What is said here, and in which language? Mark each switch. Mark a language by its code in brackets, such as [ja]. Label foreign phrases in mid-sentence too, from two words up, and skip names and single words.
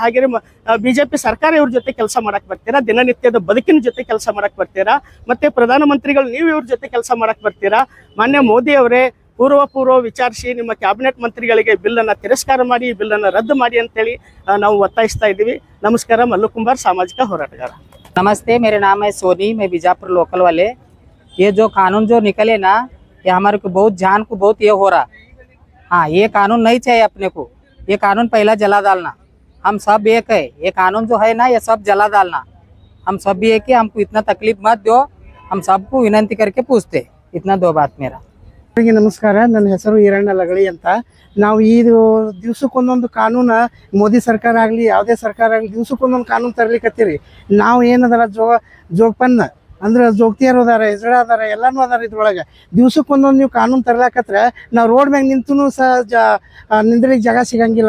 [kn] ಹಾಗೆ ಬಿಜೆಪಿ ಸರ್ಕಾರ ಇವ್ರ ಜೊತೆ ಕೆಲಸ ಮಾಡಕ್ ಬರ್ತೀರಾ? ದಿನನಿತ್ಯದ ಬದುಕಿನ ಜೊತೆ ಕೆಲಸ ಮಾಡಕ್ ಬರ್ತೀರಾ? ಮತ್ತೆ ಪ್ರಧಾನಮಂತ್ರಿಗಳು ನೀವು ಇವ್ರ ಜೊತೆ ಕೆಲಸ ಮಾಡಕ್ ಬರ್ತೀರಾ? ಮಾನ್ಯ ಮೋದಿ ಅವರೇ, ಪೂರ್ವ ವಿಚಾರಿಸಿ ನಿಮ್ಮ ಕ್ಯಾಬಿನೆಟ್ ಮಂತ್ರಿಗಳಿಗೆ ಬಿಲ್ಲನ್ನು ತಿರಸ್ಕಾರ ಮಾಡಿ, ಬಿಲ್ಲನ್ನು ರದ್ದು ಮಾಡಿ ಅಂತೇಳಿ ನಾವು ಒತ್ತಾಯಿಸ್ತಾ ಇದ್ದೀವಿ. ನಮಸ್ಕಾರ. ಮಲ್ಲು ಕುಂಬಾರ್, ಸಾಮಾಜಿಕ ಹೋರಾಟಗಾರ. [hi] नमस्ते, मेरे नाम है सोनी, मैं बीजापुर लोकल वाले। ये जो कानून जो निकले ना, ये हमारे को बहुत जान को बहुत ये हो रहा। हाँ, ये कानून नहीं चाहिए अपने को। ये कानून पहला जला डालना। हम सब एक है। ये कानून जो है ना, ये सब जला डालना। हम सब भी है कि हमको इतना तकलीफ मत दो, हम सबको विनंती करके पूछते, इतना दो बात मेरा। [kn] ಎಲ್ಲರಿಗೂ ನಮಸ್ಕಾರ. ನನ್ನ ಹೆಸರು ಈರಣ್ಣ ಲಗಳಿ ಅಂತ. ನಾವು ಈ ದಿವ್ಸಕ್ಕೊಂದೊಂದು ಕಾನೂನು, ಮೋದಿ ಸರ್ಕಾರ ಆಗಲಿ ಯಾವುದೇ ಸರ್ಕಾರ ಆಗಲಿ ದಿವ್ಸಕ್ಕೊಂದೊಂದು ಕಾನೂನು ತರ್ಲಿಕ್ಕತ್ತೀರಿ. ನಾವು ಏನದಲ್ಲ ಜೋಗಪನ್ನ ಅಂದ್ರೆ ಜೋಗ್ತಿಯರು ಅದಾರ, ಹೆಸರು ಅದಾರ, ಎಲ್ಲನೂ ಅದಾರ. ಇದ್ರೊಳಗೆ ದಿವ್ಸಕ್ಕೊಂದೊಂದು ನೀವು ಕಾನೂನು ತರ್ಲಾಕತ್ರ ನಾವು ರೋಡ್ ಮ್ಯಾಗ ನಿಂತು ಸಹ ನಿಂದ್ರಿಗೆ ಜಾಗ ಸಿಗಂಗಿಲ್ಲ.